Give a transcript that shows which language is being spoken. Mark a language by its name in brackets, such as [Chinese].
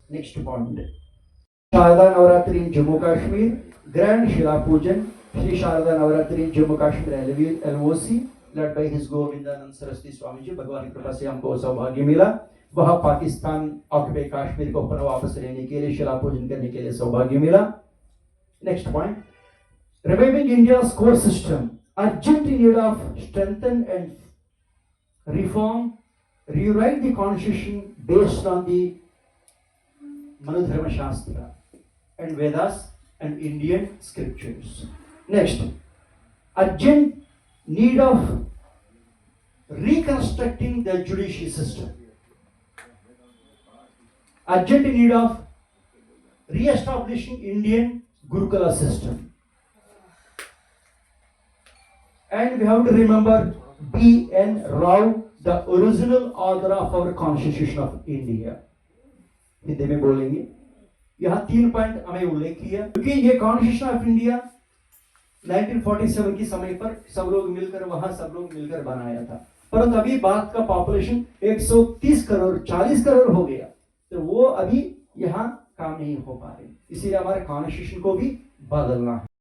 [English] Next point, Sharada Navratri in Jammu Kashmir, grand शिला पूजन Shri Sharada Navratri in Jammu Kashmir LOC led by his Govindanand Saraswati Swami ji. [Hindi] भगवान की कृपा से हमको सौभाग्य मिला, वह पाकिस्तान ऑक्युपाई कश्मीर को पुनः वापस लेने के लिए, शिला पूजन करने के लिए सौभाग्य मिला। [English] Next point, reviving India's core system, urgent need of strengthen and reform, rewrite the constitution based on the Manudharma Shastra and Vedas and Indian scriptures. Next, urgent need of reconstructing the judicial system, urgent need of re-establishing Indian Gurukula system. And we have to remember B.N. Rao, the original author of our Constitution of India. [Hindi] Hindi में बोलेंगे। यहाँ 3 point हमें उल्लेख किया, क्योंकि ये constitution of India 1947 के समय पर सब लोग मिलकर बनाया था, परंतु अभी भारत का पॉपुलेशन 130 करोड़ 40 करोड़ हो गया, तो वो अभी यहाँ काम नहीं हो पा रहे, इसीलिए हमारे कॉन्स्टिट्यूशन को भी बदलना है।